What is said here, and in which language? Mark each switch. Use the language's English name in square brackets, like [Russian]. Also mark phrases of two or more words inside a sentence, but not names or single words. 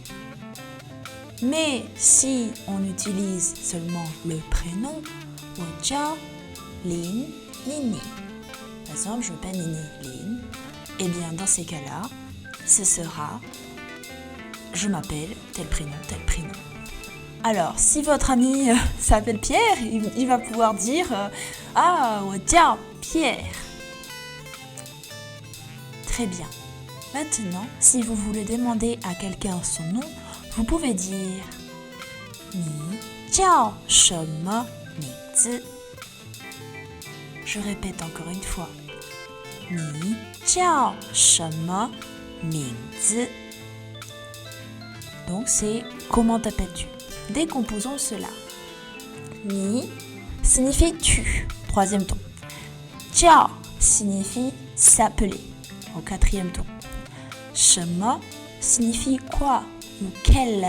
[French] Mais si on utilise seulement le prénom, [Chinese] 我叫林 Nini. [French] Par exemple, je m'appelle Nini Lin. Eh bien, dans ces cas-là, ce sera je m'appelle tel prénom. Alors, si votre ami s'appelle Pierre, il va pouvoir dire ah, [Chinese] 我叫 Pierre. [French] Très bien. Maintenant, si vous voulez demander à quelqu'un son nom, vous pouvez dire [Chinese] 你叫什么名字? [French] Je répète encore une fois. [Chinese] 你叫什么名字? [French] Donc c'est comment t'appelles-tu? Décomposons cela. Ni signifie tu, troisième ton. Jiao signifie s'appeler, au quatrième ton. 什么 signifie quoi ou quel.